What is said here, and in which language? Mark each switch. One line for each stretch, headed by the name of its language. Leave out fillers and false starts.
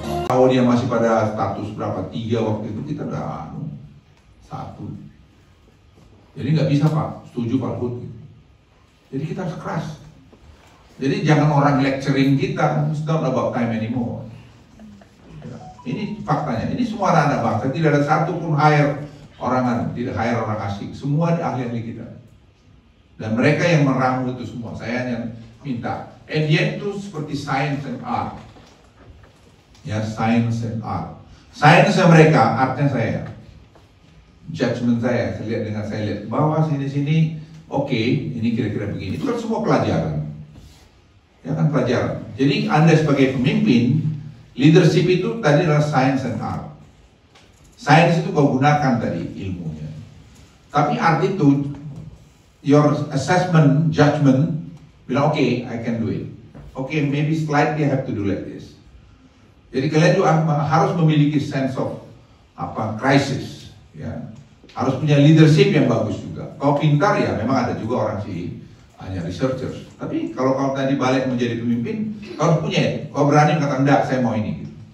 Indonesian: kalau dia masih pada status berapa 3 waktu itu kita udah 1. Jadi nggak bisa Pak, setuju Pak Luhut. Jadi kita harus keras. Jadi jangan orang lecturing kita,
English: it's not about time anymore.
Indonesian: Ini faktanya, ini semua anak bangsa, tidak ada satu pun tidak hire orang asing, semua ahli-ahli kita. Dan mereka yang meramu itu semua, saya yang minta.
English: And yet
Indonesian: itu seperti science and art. Ya, science and art. Science mereka, artnya saya. Judgment saya lihat dengan saya lihat bahwa sini-sini oke, ini kira-kira begini. Itu kan semua pelajaran. Ya kan pelajaran. Jadi Anda sebagai pemimpin, leadership itu tadi adalah science and art. Science itu kau gunakan tadi ilmunya. Tapi
English: art
Indonesian: itu
English: your assessment, judgment
Indonesian: bilang oke,
English: I can do it. Oke, maybe slightly I have to do like this.
Indonesian: Jadi kalian juga harus memiliki sense of crisis, ya. Harus punya leadership yang bagus juga. Kalau pintar ya memang ada juga orang sih hanya researchers. Tapi kalau kau tadi balik menjadi pemimpin, kau harus punya. Kau berani mengatakan enggak, saya mau ini. Gitu.